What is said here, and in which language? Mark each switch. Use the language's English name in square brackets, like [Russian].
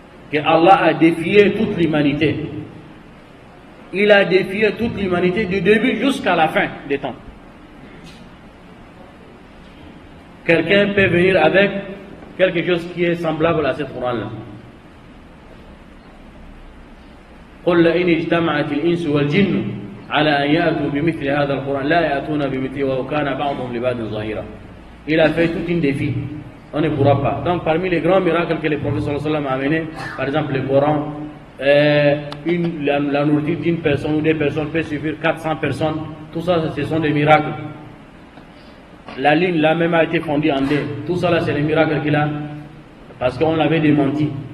[French] Que Allah a défié toute l'humanité. Il a défié toute l'humanité du début jusqu'à la fin des temps. Quelqu'un peut venir avec quelque chose qui est semblable à ce Coran-là. [Arabic] قل لئن اجتمعت الإنس والجن على أن يأتوا بمثل هذا القرآن لا يأتون بمثله ولو كان بعضهم لبعض ظهيرا. [French] Il a fait tout un défi. On ne pourra pas. Donc parmi les grands miracles que le prophète sallallahu alayhi wa sallam a amenés, par exemple le Coran, la nourriture d'une personne ou des personnes peut suffire 400 personnes. Tout ça, ce sont des miracles. La ligne là même a été fondue en deux. Tout ça là, c'est les miracles qu'il a, parce qu'on l'avait démenti.